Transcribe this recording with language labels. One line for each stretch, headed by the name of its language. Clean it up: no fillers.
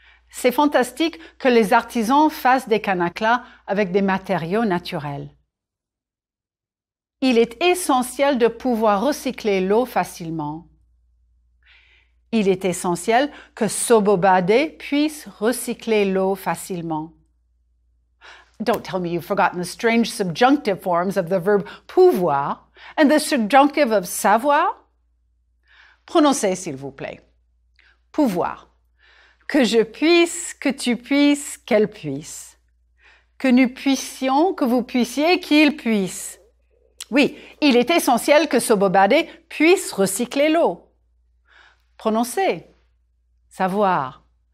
French: C'est fantastique que les artisans fassent des canaclas avec des matériaux naturels. Il est essentiel de pouvoir recycler l'eau facilement. Il est essentiel que Sobobade puisse recycler l'eau facilement.
English: Don't tell me you've forgotten the strange subjunctive forms of the verb pouvoir and the subjunctive of savoir.
French: Prononcez, s'il vous plaît. Pouvoir. Que je puisse, que tu puisses, qu'elle puisse. Que nous puissions, que vous puissiez, qu'il puisse. Oui, il est essentiel que Sobobade puisse recycler l'eau. Prononcez. Savoir.